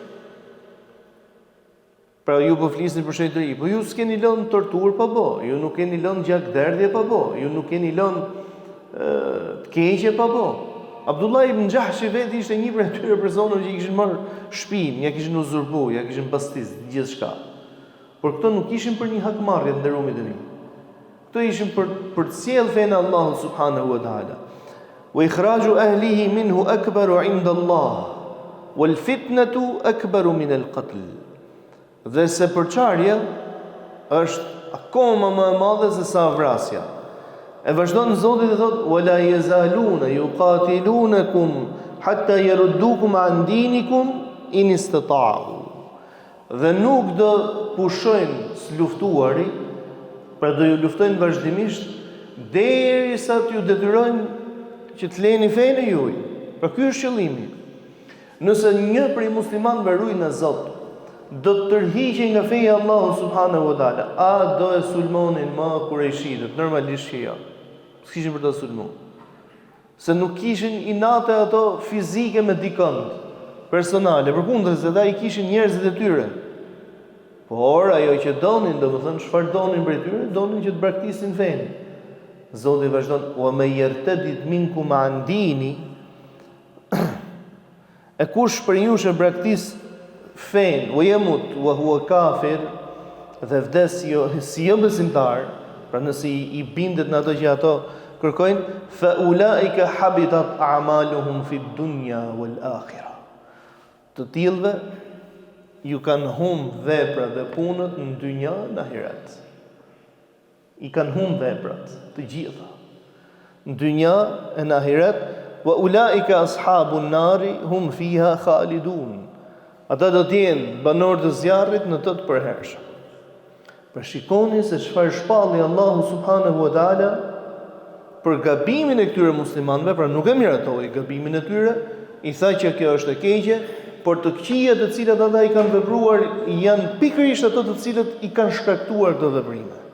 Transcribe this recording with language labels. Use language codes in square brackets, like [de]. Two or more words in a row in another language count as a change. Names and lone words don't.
[sq] Pra ju po flisni për shejtëri, po ju s'keni lënë torturë pa bë, ju nuk keni lënë gjakderdhje pa bë, ju nuk keni lënë të keqje pa bë. Abdullah ibn Jahshi vetë ishte një prej atyre personave që i kishin marrë shtëpinë, ja kishin uzurbu, ja kishin pastis gjithçka. Por këto nuk ishin për një hakmarrje të nderumit të mi. Këto ishin për të sjellë fenë Allahu [ar] سبحانه وتعالى. وإخراج أهله منه أكبر عند الله والفتنة أكبر من القتل. [sq] Dhe se përçarja është akoma më e madhe se sa vrasja. E vazhdon Zoti dhe thot: [ar] "ولا يزالون يقاتلونكم حتى يردوكم عن دينكم إن استطاعوا." [sq] Dhe nuk do pushojnë luftuari, pra do ju luftojnë vazhdimisht derisa t'ju detyrojnë që të leni fenë juaj. Pra ky është qëllimi. Nëse një prej muslimanëve ruaj në Zot, do të tërhiqej nga feja e Allahut [ar] سبحانه وتعالى. [sq] A do e sulmonin më Kurejshitët? Normalisht që jo. S'kishin për të sulmuar. Se nuk kishin inate ato fizike me dikënd personale, përkundër se ata i kishin njerëzit e tyre. Por ajo që donin, domethënë çfarë donin prej tyre, donin që të braktisin fenë. Zoti vazhdon: [ar] "ومن يرتدد منكم عن دينه", [sq] e kush për ju që braktis fenë, [ar] ويمت وهو كافر, [sq] dhe vdes si jo besimtar, pra nëse i bindet në ato që ato kërkojnë, [ar] فأولئك حبطت أعمالهم في الدنيا والآخرة. [sq] Të tillëve ju kanë humbë veprat dhe punët në dynja dhe në ahiret. I kanë humbë veprat të gjitha. Në dynja e në ahiret, [ar] وأولئك أصحاب النار هم فيها خالدون. [sq] Ata do të jenë banorë të zjarrit në të përhershëm. Për shikoni se çfarë shpalli Allahu [ar] سبحانه وتعالى [sq] për gabimin e këtyre muslimanëve, pra nuk e miratoi gabimin e tyre, i tha që kjo është e keqe, por të këqija të cilat ata i kanë vepruar janë pikërisht ato të cilat i kanë shkaktuar këto veprime.